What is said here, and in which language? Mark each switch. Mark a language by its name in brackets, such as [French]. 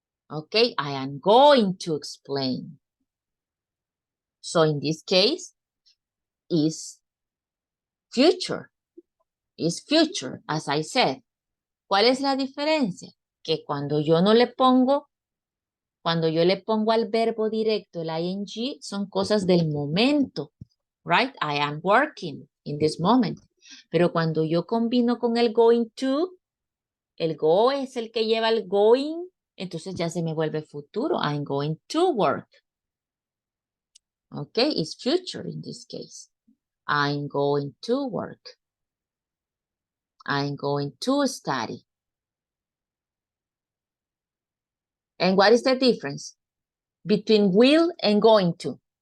[English] Okay, I am going to explain. So in this case, is future, as I said. [Spanish] ¿Cuál es la diferencia? Que cuando yo le pongo al verbo directo el ing, son cosas del momento, right? [English] I am working in this moment. [Spanish] Pero cuando yo combino con el going to, el go es el que lleva el going, entonces ya se me vuelve futuro. [English] I'm going to work. Okay, it's future in this case. I'm going to work. I'm going to study. And what is the difference between will and going to?